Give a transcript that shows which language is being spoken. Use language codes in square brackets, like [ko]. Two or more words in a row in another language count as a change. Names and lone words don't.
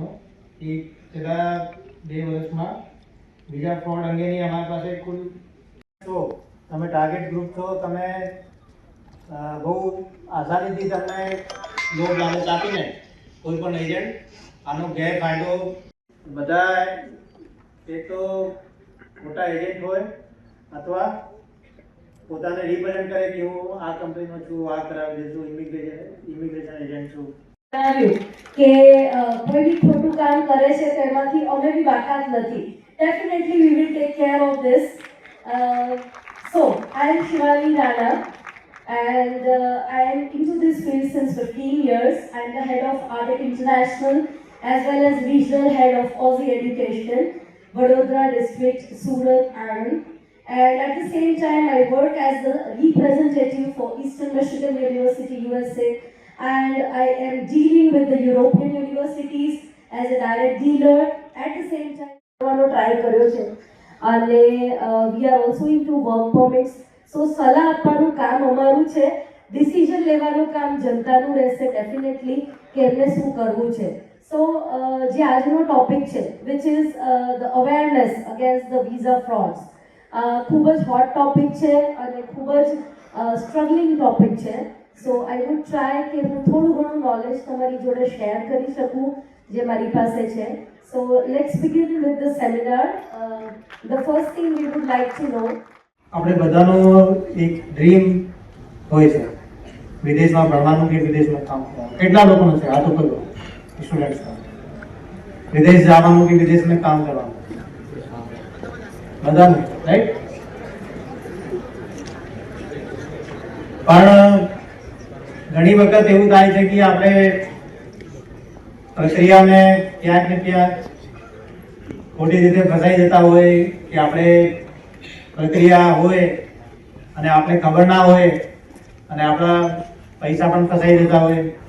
[gu] એક છેલ્લા 2 વર્ષમાં વિઝા ફ્રોડ અંગેની અમારી પાસે કુલ, તો તમે ટાર્ગેટ ગ્રુપ છો, તમે બહુ આસાનીથી તમને લોક લાલચ આપીને કોઈ પણ એજન્ટ આનો ગેરફાયદો, બધા એક તો મોટા એજન્ટ હોય અથવા પોતાને રિપ્રેઝન્ટ કરે કે હું આ કંપનીનો છું, આ કરાવી દઈશું, [en] immigration agent [gu] છું. કે કોઈ બી ખોટું કામ કરે છે તેમાંથી અમે બી બાકાત નથી. [en] Definitely we will take care of this. So I am Shivani Rana and I am into this field since 15 years. I am the head of ADEC International as well as regional head of Aussie Education, Vadodara district, Surat, Anand. And at the same time I work as the representative for Eastern Michigan University, USA. And I am dealing with the European universities as a direct dealer. At the same time, try [gu] કર્યો છે અને [en] we are also into work permits. [gu] So સલાહ આપવાનું કામ અમારું છે, ડિસિઝન લેવાનું કામ જનતાનું રહેશે ડેફિનેટલી કે એમને શું કરવું છે. સો જે આજનો ટોપિક છે [en] which is the awareness against the visa frauds, [gu] ખૂબ જ [en] hot topic [gu] છે અને ખૂબ જ [en] struggling topic [gu] છે. [en] So I would try [gu] કે હું થોડું ઘણું નોલેજ તમારી જોડે શેર કરી શકું જે મારી પાસે છે. [en] So let's begin with the seminar. The first thing we would like to know, [gu] આપણે બધાનો એક ડ્રીમ હોય છે વિદેશમાં ભણવાનું કે વિદેશમાં કામ કરવાનું. કેટલા લોકોનો છે હાથ ઉપર સ્ટુડન્ટ્સનો? વિદેશ જવાનું કે વિદેશમાં કામ કરવાનું? બધાનું, રાઈટ? પણ ઘણી વખત એવું થાય છે કે આપણે પ્રક્રિયાને ક્યાંક ને ક્યાંક ખોટી રીતે ફસાઈ જતા હોય કે આપણે પ્રક્રિયા હોય અને આપણે ખબર ના હોય અને આપણા પૈસા પણ ફસાઈ જતા હોય.